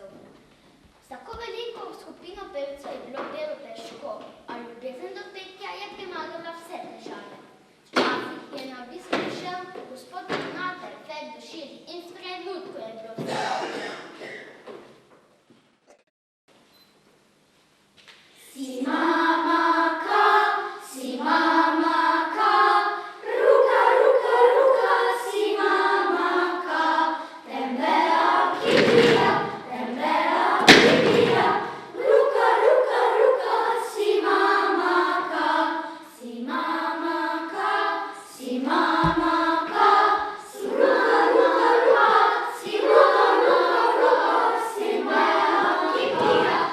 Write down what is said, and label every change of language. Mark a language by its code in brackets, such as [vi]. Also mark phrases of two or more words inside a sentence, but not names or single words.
[sl] S tako veliko skupino pevcev je bilo delo težko, a ljubezen do petja je premagala vse težave. Včasih je na obisk prišel gospod ravnatelj Fed Duširi in v trenutku je bilo vse. [sw] Si mama ka, ruka, ruka, ruka, si mama ka, tembea kibia, ruka, ruka, ruka, si mama ka, si mama ka, si mama ka, si ruka, ruka, ruka, si mama ka, tembea kibia,